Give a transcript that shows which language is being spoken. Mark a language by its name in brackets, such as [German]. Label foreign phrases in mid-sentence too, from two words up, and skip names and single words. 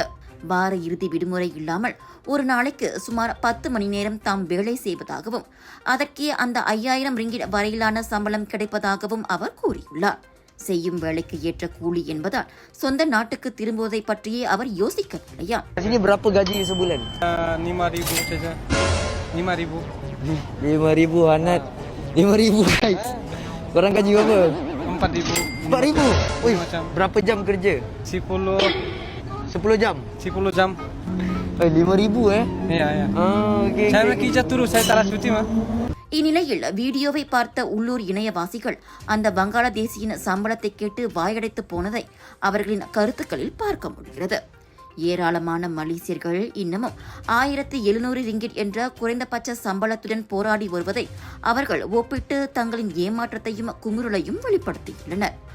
[Tamil] வார இறுதி விடுமுறை இல்லாமல் ஒரு நாளைக்கு சுமார் 10 மணி நேரம் தாம் வேலை செய்வதாகவும் அதற்கே அந்த 5000 ரிங்கிட் வரையிலான சம்பளம் கிடைப்பதாகவும் அவர் கூறியுள்ளார். செய்யும் வேலைக்கு ஏற்ற கூலி என்பதால் சொந்த நாட்டுக்கு திரும்புவதை பற்றியே அவர் யோசிக்கவில்லையா? [Malay] Sini berapa gaji sebulan? 5,000 saja. 5,000. 5,000 Hanat. 5,000 guys. Korang gaji berapa? 4,000. 4,000? Ui, Macam berapa jam kerja? 10 jam? 10 jam. 5,000 Ya, ya. Okay. Saya nak kerja terus, saya tak nak cuti mah. [Tamil] இந்நிலையில் வீடியோவை பார்த்த உள்ளூர் இணையவாசிகள் அந்த வங்காளதேசியின் சம்பளத்தை கேட்டு வாயடைத்து போனதை அவர்களின் கருத்துக்களில் பார்க்க முடிகிறது. ஏராளமான மலேசியர்கள் இன்னமும் 1700 ரிங்கிட் என்ற குறைந்தபட்ச சம்பளத்துடன் போராடி வருவதை அவர்கள் ஒப்பிட்டு தங்களின் ஏமாற்றத்தையும் குமுறலையும் வெளிப்படுத்தியுள்ளனர்.